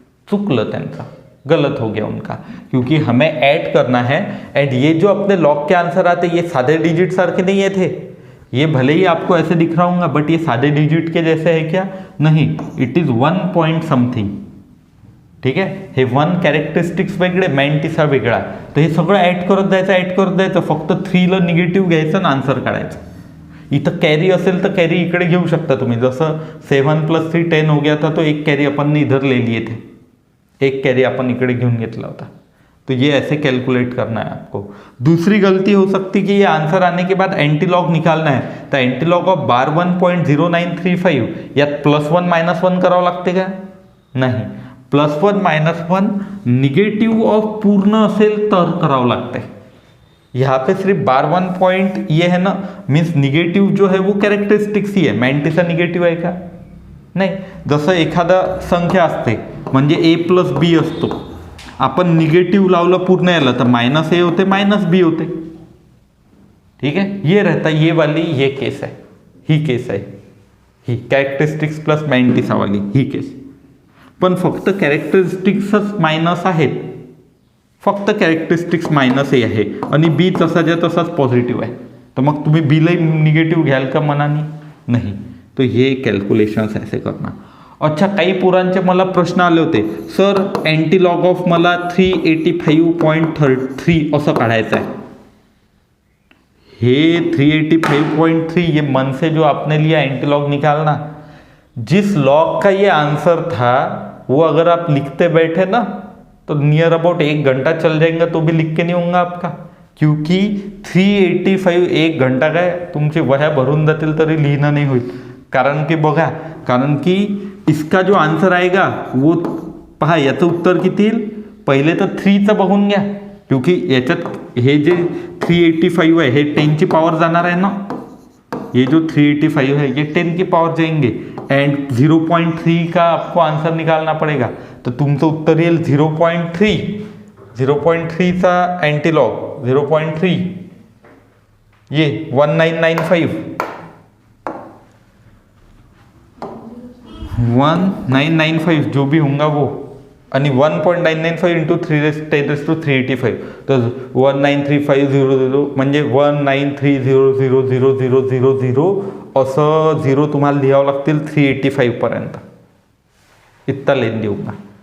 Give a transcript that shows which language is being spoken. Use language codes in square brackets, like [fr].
[mr] चुकलं त्यांचा, [hi] गलत हो गया उनका, क्योंकि हमें ऐड करना है एंड ये जो अपने लॉग के आंसर आते ये सादे डिजिट सारखे नहीं है थे. ये भले ही आपको ऐसे दिख रहा होगा बट ये सादे डिजिट के जैसे है क्या? नहीं, इट इज 1 पॉइंट समथिंग. [mr] ठीक आहे, हे 1 कॅरेक्टरिस्टिक्स वेगळे, मॅन्टिसा वेगळा. तर हे सगळं ॲड करत जायचं. फक्त 3ला निगेटिव्ह घ्यायचं आणि आन्सर काढायचं. इथं कॅरी असेल तर कॅरी इकडे घेऊ शकता तुम्ही. [hi] जसं 7 + 3 10 हो गया था, तो एक कॅरी अपन ने इधर ले लिए थे, [mr] एक कैरी अपन इकडे घेऊन घेतला होता. [hi] तो ये ऐसे कैलकुलेट करना है आपको. दूसरी गलती हो सकती कि ये आंसर आने के बाद एंटीलॉग निकालना है, तो एंटीलॉग ऑफ बार 1.0935 [mr] यात +1 -1 करावं लागते का? नाही, +1 -1 निगेटिव्ह ऑफ पूर्ण असेल तर करावं लागते. [hi] यहाँ पे सिर्फ बार 1 पॉइंट ये है ना, मीन्स निगेटिव्ह जो है वो कॅरेक्टरिस्टिक्स [mr] ही आहे. मॅन्टिसा निगेटिव्ह आहे का? नाही. जसं एखादा संख्या असते म्हणजे a + b असतो, आपण निगेटिव्ह लावलं पूर्ण याला तर -a होते -b होते. [hi] ठीक है, ये रहता ये वाली [mr] ये केस आहे, ही केस आहे, ही कॅरेक्टरिस्टिक्स प्लस मॅन्टिसा वाली ही केस. पण फक्त कॅरेक्टरिस्टिक्सच मायनस आहेत, फक्त कॅरेक्टरिस्टिक्स मायनस ए आहे आणि बी तसाच्या तसाच पॉझिटिव्ह आहे. तर मग तुम्ही बीला निगेटिव्ह घ्याल का मनाने? नाही. [hi] तो ये कॅल्क्युलेशन्स ऐसे करना. [mr] अच्छा, काही पोरांचे मला प्रश्न आले होते, सर एंटीलॉग ऑफ मला 385.3 असं काढायचं आहे. [hi] हे 385.3 ये मन से जो आपने लिया एंटीलॉग निकालना, जिस लॉग का ये आंसर था वो अगर आप लिखते बैठे ना तो नियर अबाउट 1 घंटा चल जाएगा तो भी लिख के नहीं होगा आपका, क्योंकि 385 1 घंटा [mr] काय तुमची वह्या भरून जातील तरी लिहिणं नाही होईल. कारण की बघा, कारण की [hi] इसका जो आंसर आएगा वो [mr] पहा, याचं उत्तर किती येईल? पहिले तर 3चं बघून घ्या, क्योंकि याच्यात हे जे 385 आहे हे 10 ची पावर जाणार आहे ना. [hi] ये जो 385 है ये 10 की पावर जाएंगे एंड 0.3 का आपको आंसर निकालना पड़ेगा. [mr] तो तुमचं उत्तर येईल 0.3. 0.3चा एंटीलॉग 0.3 [hi] ये 1995 जो भी होगा वो, [mr] आणि 1.995 इंटू 3×10⁻³ तर 193500 म्हणजे 193000000 असं 0 तुम्हाला लिहावं लागतील 385 पर्यंत. इतका लेन देऊ का?